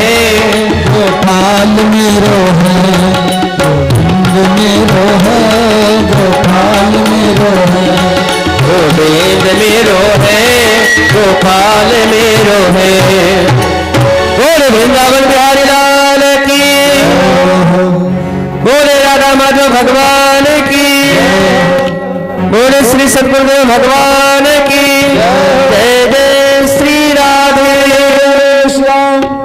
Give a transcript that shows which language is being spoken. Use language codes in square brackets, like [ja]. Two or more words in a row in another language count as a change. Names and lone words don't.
[hi] गोपाल मेरो है, गोविंद मेरो है, गोपाल मेरो है, गोविंद मेरो है, गोपाल मेरो है। बोले वृंदावन बिहारी लाल की, बोले राधा माधव भगवान की, बोले श्री सद्गुरुदेव भगवान की जय। जय श्री राधे श्याम।